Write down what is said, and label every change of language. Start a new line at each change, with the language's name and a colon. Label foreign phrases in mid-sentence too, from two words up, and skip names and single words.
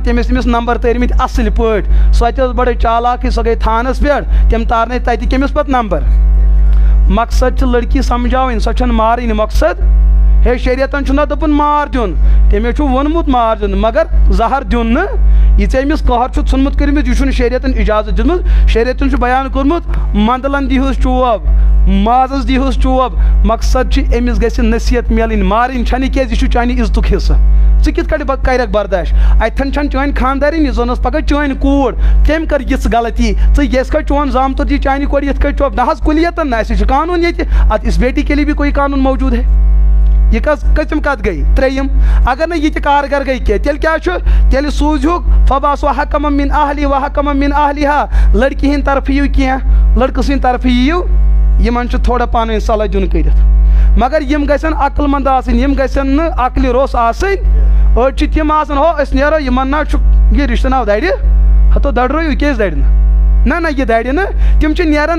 Kashmiri: تٔمِس نمبر تٲرۍمٕتۍ اصٕل پٲٹھۍ سۄ تہِ ٲس بڑٕ چالاکٕے سۄ گٔے تھانس پٮ۪ٹھ تٔمۍ تارنٲے تتہِ کٔمِس پتہٕ نمبر مقصد چھِ لڑکی سمجھاوٕنۍ سۄ چھنہٕ مارٕنۍ مقصد ہے شریعتن چھُنہ دوٚپُن مار دیُن تٔمۍ چھُ ووٚنمُت مار دیُن مگر زہر دیُن نہٕ یہِ ژےٚ أمِس قہر چھُ ژھُنمُت کٔرمٕژ یہِ چھُنہٕ شریعتن اجازت دیُتمُت شریعتن چھُ بیان کوٚرمُت منٛدلن دیٖہوٗس چوب مازس دیٖہوٗس چوب مقصد چھُ أمِس گژھِ نصیحت میلٕنۍ مارٕنۍ چھنہٕ کیٛازِ یہِ چھُ چانہِ عزتُک حصہٕ ژٕ کِتھ کٔٹھۍ کرکھ برداش اتھن چھنہٕ چٲنۍ خاندارِنۍ یہِ زن ٲس پگاہ چٲنۍ کوٗر تٔمۍ کٔر یِژھ غلطی ژٕ یِتھ کٔٹھۍ چون زامتُر دی چانہِ کورِ یِتھ کٔٹھۍ چوب نہ حظ کُلیتن نہ اَسہِ چھُ قانوٗن ییٚتہِ اتھ
Urdu: اس بیٹی کے لیے بھی کوئی قانوٗن موجوٗد ہے
Kashmiri: یہ کٔژِم کتھ گٔے ترٛیٚیِم اگر نہٕ یہِ تہِ کارگر گٔے کینٛہہ تیٚلہِ کیٛاہ چھُ تیٚلہِ سوٗزہوکھ
Arabic: فباسو حکمم من اہلی و حکمم من اہلیہا
Kashmiri: لڑکی ہٕنٛدِ طرفہٕ یِیِو کینٛہہ لڑکہٕ سٕنٛدِ طرفہٕ یِیِو یِمن چھُ تھوڑا پانہٕ ؤنۍ صلح دیُن کٔرِتھ مگر یِم گژھن عقل منٛد آسٕنۍ یِم گژھن نہٕ عقلہِ روٚس آسٕنۍ أڑۍ چھِ تِم آسان ہو أسۍ نیرو یِمن نہ چھُ یہِ رشتہٕ ناو درِ ہتو دڑرٲیِو کیٛازِ درِ نہٕ نہ یہِ درِ نہٕ تِم چھِ نیران